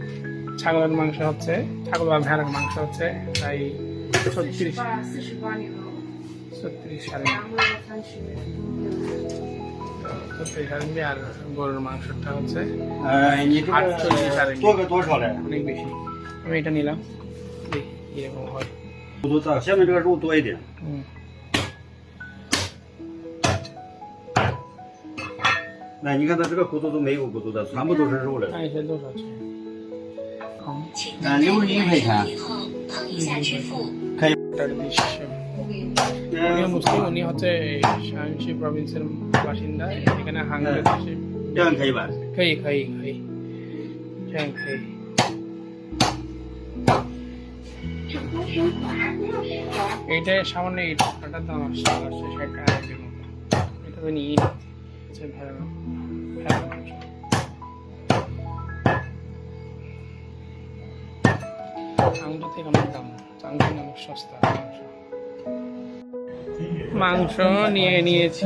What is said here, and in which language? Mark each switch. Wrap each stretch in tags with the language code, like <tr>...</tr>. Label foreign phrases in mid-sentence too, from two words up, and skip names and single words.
<bn>ছাগলের মাংস হচ্ছে, ছাগল বা ভেড়ার মাংস হচ্ছে প্রায় 36 RMB, আর গরুর মাংসটা হচ্ছে 48 RMB, অনেক বেশি। আমি এটা নিলাম, দেখি এরকম হয়।</bn> <zh>下面这个肉多一点。那你看它这个骨头都没有骨头的，全部都是肉了。看一下多少钱？ 61块钱。</zh> <bn>উনি মুসলিম, উনি হচ্ছে শানসি প্রভিন্সের বাসিন্দা। এখানে হাঙ্গেরি দেশে</bn> <zh>这样可以吧？可以可以可以，这样可以。</zh> <bn>এইটা সামান্য এই টাকাটার দাম আসছে 60 টাকার মতো। এটা তো নিয়ে নিচ্ছে ভেড়ার মাংস। চাংজো থেকে অনেক দাম, চাংজো অনেক সস্তা মাংস নিয়ে নিয়েছি।</bn>